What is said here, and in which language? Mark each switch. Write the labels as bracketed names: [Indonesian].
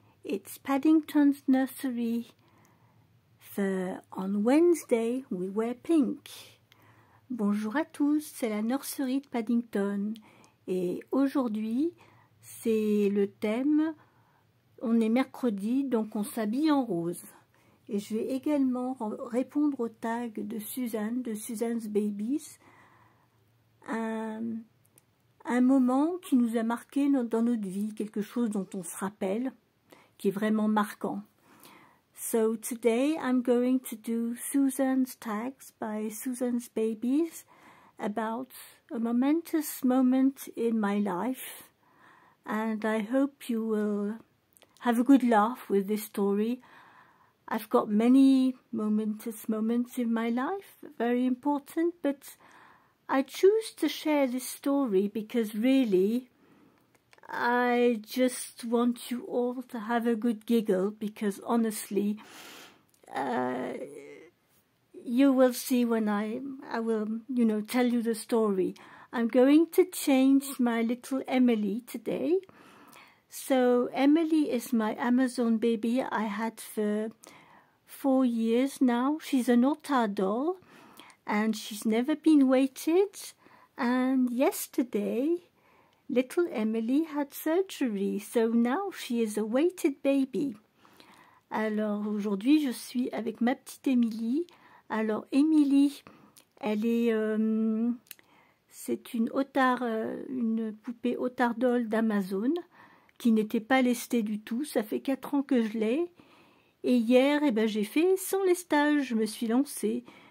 [English] It's Paddington's nursery. On Wednesday, we wear pink. [French] Bonjour à tous, c'est la nurserie de Paddington. Et aujourd'hui, c'est le thème, on est mercredi, donc on s'habille en rose. Et je vais également répondre au tag de Suzanne, de Suzanne's Babies. Un moment qui nous a marqué dans notre vie, quelque chose dont on se rappelle, qui est vraiment marquant. [English] So today I'm going to do Suzanne's tags by Suzanne's Babies about a momentous moment in my life, and I hope you will have a good laugh with this story. I've got many momentous moments in my life, very important, but I choose to share this story because really I just want you all to have a good giggle, because honestly you will see when I will, tell you the story. I'm going to change my little Emily today. So Emily is my Amazon baby I had for 4 years now. She's an Otar doll and she's never been weighted, and yesterday little Emily had surgery, so now she is a weighted baby. [French] Alors aujourd'hui je suis avec ma petite Émilie. Alors Émilie, elle est, c'est une poupée Otar doll d'Amazon qui n'était pas lestée du tout. Ça fait 4 ans que je l'ai. Et hier, j'ai fait son lestage, je me suis lancée.